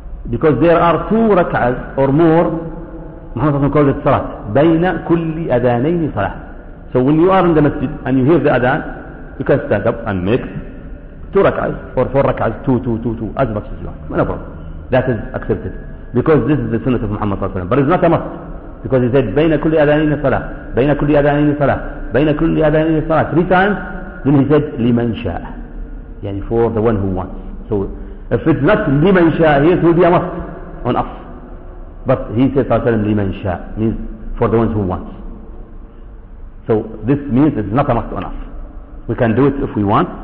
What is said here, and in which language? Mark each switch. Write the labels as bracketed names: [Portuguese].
[English] Because there are two rak'at or more, Muhammad Sallallahu Alaihi Wasallam called it Salah. [Arabic] بَيْنَ كُلِّ أَدَانَيْنِ صَلَاةٍ. [English] So when you are in the masjid and you hear the Adhan, you can stand up and make two rak'as or four rak'as, two, as much as you want. No problem. That is accepted. Because this is the sunnah of Muhammad [Arabic] صلى الله عليه وسلم. [English] But it's not a must. Because he said, [Arabic] بَيْنَ كُلِّ أَذَانِينِ صَلَاةٍ بَيْنَ كُلِّ أَذَانِينِ صَلَاةٍ بَيْنَ كُلِّ أَذَانِينِ صَلَاةٍ [English] Three times. Then he said, [Arabic] لِمَنْ شَاءَ. يعني [English] for the one who wants. So if it's not [Arabic] لِمَنْ شَاءَ, [English] here it will be a must on us. But he said, [Arabic] لِمَنْ شَاءَ [English] means for the ones who wants. So this means it's not a must on us. We can do it if we want.